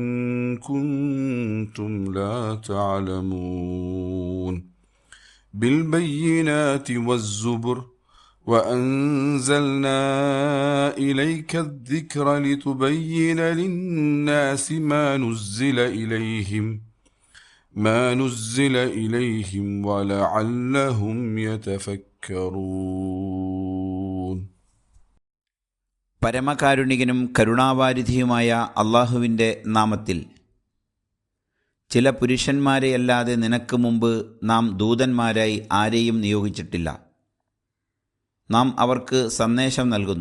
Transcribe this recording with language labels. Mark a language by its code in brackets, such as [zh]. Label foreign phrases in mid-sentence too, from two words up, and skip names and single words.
[ar] كنتم لا تعلمون بالبينات والزبر وأنزلنا إليك الذكر لتبين للناس ما نزل إليهم ولعلهم يتفكرون. [ml] പരമകാരുണികനും കരുണാവാരിധിയുമായ അള്ളാഹുവിൻ്റെ നാമത്തിൽ. ചില പുരുഷന്മാരെയല്ലാതെ നിനക്ക് മുമ്പ് നാം ദൂതന്മാരായി ആരെയും നിയോഗിച്ചിട്ടില്ല. നാം അവർക്ക് സന്ദേശം നൽകുന്നു.